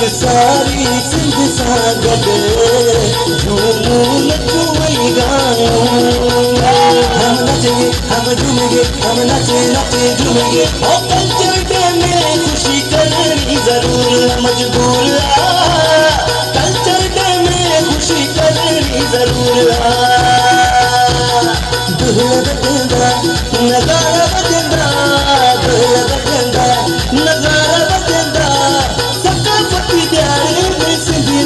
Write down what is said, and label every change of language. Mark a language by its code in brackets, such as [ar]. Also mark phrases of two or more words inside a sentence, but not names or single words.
[sd] सारी सिंध सां गॾु झूमूं नचूं वई ॻायूं [ur] ہم نچیں گے ہم جھومیں گے ہم نچے نچے جھومیں گے او کلچر ڈے میں خوشی کرنی ضرور مجبور کلچر ڈے میں خوشی کرنی ضرور [sd] नगारा बजंदा नगारा बजंदा सकाफती ॾियारे में सिंधी